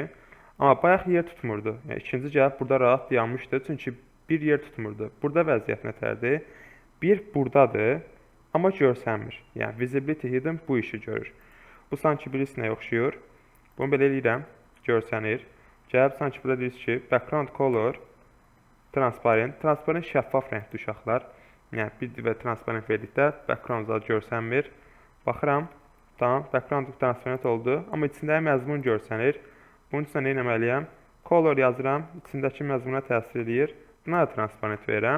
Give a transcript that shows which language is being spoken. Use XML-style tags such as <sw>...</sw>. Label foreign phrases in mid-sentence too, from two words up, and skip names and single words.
<az>Amma bayaq yer tutmurdu. Yəni, ikinci gəlib burada rahat dayanmışdı, çünki bir yer tutmurdu. Burada vəziyyət nətərdir? Bir buradadır, amma görsənmir. Yəni</az> <en>visibility hidden</en> <az>bu işi görür. Bu sanki birisi nəyə oxşuyur? Bunu belə eləyirəm, görsənir. Gəlib sanki burada deyirsiniz ki,</az> <en>background color transparent.</en> <az>Transparent şəffaf rəngdir uşaqlar. Yəni bir divə transparent verdikdə background zad görsənmir. Baxıram. Tamam,</az> <en>background transparent</en> <az>oldu, amma içindəki məzmun görsənir. Bunun üçün nə etməliyəm? Color yazıram, içindəki məzmuna təsir edir. Buna da transparent verirəm.</az>